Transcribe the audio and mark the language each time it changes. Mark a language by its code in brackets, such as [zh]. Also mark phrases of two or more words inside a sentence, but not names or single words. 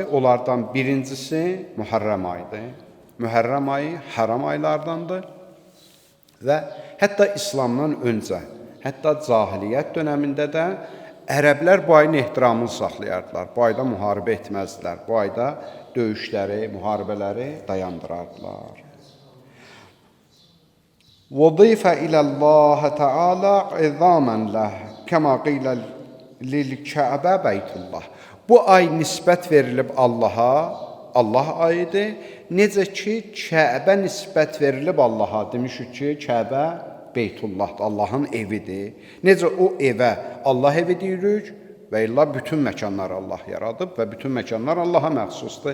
[az] Onlardan birincisi Mühərrəm ayıdır. Mühərrəm ayı haram aylardandır və hətta İslamdan öncə, hətta cahiliyyət dönəmində də ərəblər bu ayın ehtiramını saxlayardılar. Bu ayda müharibə etməzdilər. Bu ayda döyüşləri, müharibələri dayandırardılar. [ar] وَضِيفَ إِلَى اللّٰهَ تَعَالَى عِظَامًا لَهُ كَمَا قِيلَ لِلْكَعْبَةِ بَيْتُ اللّٰهِ. [az] Bu ay nisbət verilib Allaha, Allah ayıdır. Necə ki, Kəbə nisbət verilib Allaha. Demişik ki, Kəbə Beytullahdır, Allahın evidir. Necə o evə Allah evi deyirik və illa bütün məkanları Allah yaradıb və bütün məkanlar Allaha məxsusdur.